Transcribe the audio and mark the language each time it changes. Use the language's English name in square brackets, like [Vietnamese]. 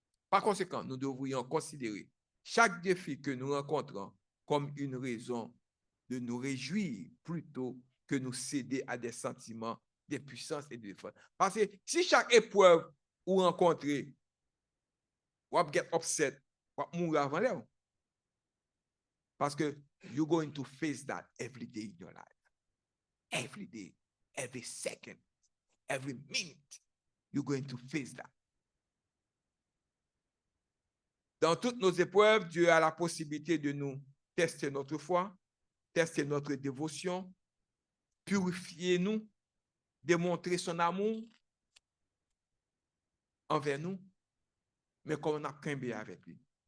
[French] Par conséquent, nous devrions considérer chaque défi que nous rencontrons comme une raison de nous réjouir plutôt que nous céder à des sentiments d'impuissance et de défense. Parce que si chaque épreuve vous rencontrez, vous allez [English] get upset, [French] vous allez mourir avant l'air. [English] Parce que you're going to face that every day in your life. Every day, every second, every minute, you're going to face that. [French] Dans toutes nos épreuves, Dieu a la possibilité de nous tester notre foi, tester notre dévotion, purifier nous, démontrer son amour envers nous, mais comment on a campé avec lui?